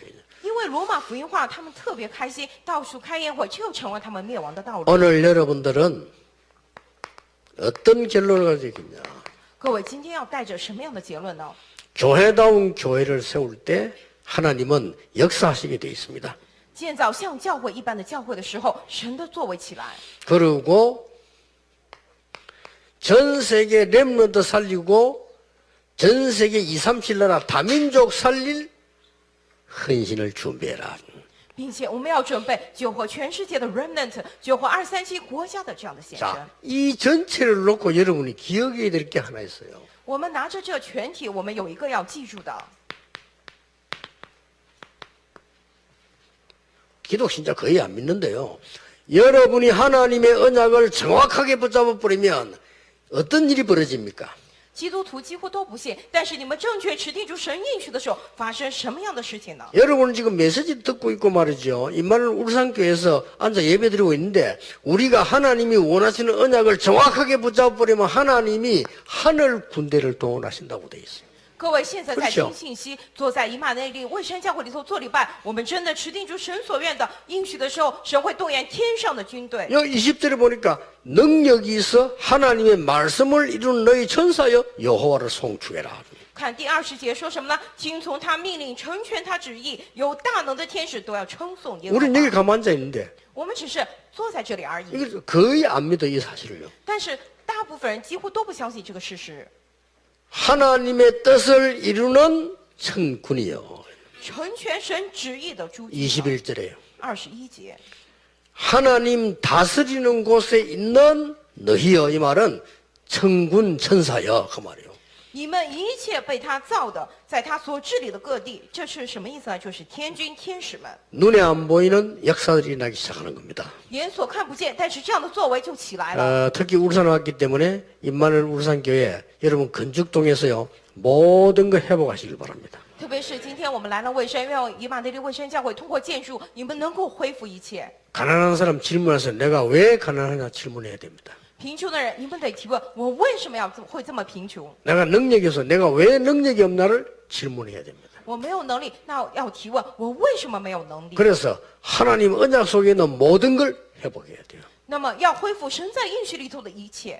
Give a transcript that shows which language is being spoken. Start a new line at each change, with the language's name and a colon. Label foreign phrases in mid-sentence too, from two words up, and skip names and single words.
Chinese: 因为罗马福音化，他们特别开心，到处开宴会，这又成为他们灭亡的道路。
Korean: 오늘 여러분들은 어떤 결론을 가지고 있냐.
Chinese: 各位，今天要带着什么样的结论呢？
Korean: 교회다운 교회를 세울 때 하나님은 역사하시게 되어 있습니다.
Chinese: 建造像教会一般的教会的时候，神的作为起来，
Korean: 그리고 전 세계 렘넌트 살리고 전 세계 2, 37 나라 다민족 살릴 헌신을 준비해라.
Chinese: 并且我们要准备救活全世界的 remnant， 救活237国家的这样的献身。
Korean: 자, 이 전체를 놓고 여러분이 기억해야 될 게 하나 있어요.
Chinese: 我们拿着这全体，我们有一个要记住的。
Korean: 기독신자 거의 안 믿는데요. 여러분이 하나님의 언약을 정확하게 붙잡아 버리면 어떤 일이 벌어집니까?
Chinese: 基督徒几乎都不信，但是你们正确持定住神应许的时候，发生什么样的事情呢？
Korean: 여러분은 지금 메시지 듣고 있고 말이죠. 임마누엘 울산교회에서 앉아 예배드리고 있는데 우리가 하나님이 원하시는 언약을 정확하게 붙잡아 버리면 하나님이 하늘 군대를 동원하신다고 돼 있어요.
Chinese: 各位现在在
Korean: 그렇죠
Chinese: 听信息，坐在以马内利卫生教会里头做礼拜，我们真的持定住神所愿的应许的时候，神会动员天上的军队。
Korean: 여기 20절에 보니까 능력이 있어 하나님의 말씀을 이루는 너희 천사여 여호와를 송축해라.
Chinese: 看第20节说什么呢？听从他命令，成全他旨意，有大能的天使都要称颂耶和
Korean: 우리는 여기
Chinese: 华。
Korean: 가만 앉아 있는데
Chinese: 我们只是坐在这里而已，
Korean: 이게 거의 안 믿어 이 사실을요.
Chinese: 但是大部分人几乎都不相信这个事实。
Korean: 하나님의 뜻을 이루는 천군이요.
Chinese: 成全神旨意的诸军。
Korean: 21절에요.
Chinese: 21节，
Korean: 하나님 다스리는 곳에 있는 너희여 이 말은 천군 천사여 그 말이에요.
Chinese: 你们一切被他造的，在他所治理的各地，这是什么意思呢？就是天军天使们，
Korean: 눈에 안 보이는 역사들이 나기 시작하는 겁니다.
Chinese: 眼所看不见，但是这样的作为就起来了。
Korean: 특히 울산 왔기 때문에 임마누엘 울산교회 여러분 건축동에서요 모든 거 회복하시길 바랍니다.
Chinese: 特别是今天我们来了卫生，愿以马内利卫生教会通过建筑，你们能够恢复一切。
Korean: 가난한 사람 질문해서 내가 왜 가난하냐 질문해야 됩니다.
Chinese: 贫穷的人，你们得提问：我为什么会这么贫穷？
Korean: 내가 능력이 없어 내가 왜 능력이 없나를 질문해야 됩니다.
Chinese: 我没有能力，那要提问：我为什么没有能力？
Korean: 그래서 하나님 언약 속에 있는 모든 걸 회복해야 돼요.
Chinese: 那么要恢复神在应许里头的一切。